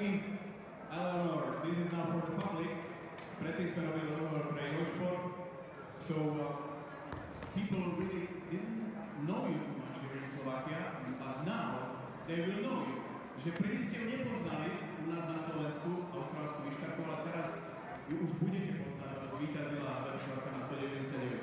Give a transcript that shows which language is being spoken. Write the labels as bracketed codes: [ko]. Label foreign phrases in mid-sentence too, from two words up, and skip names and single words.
[en] Eleanor, this is now for the public. [sk] Predtým sme robili rozhovor pre Eurosport. [en] So, people really didn't know you too much here in Slovakia, but now they will know you. [sk] Že prvý ste ju nepoznali u nás na Slovensku, austrálsku výškarku, ale teraz ju už budete poznať, lebo víťazila a začala sa na 199.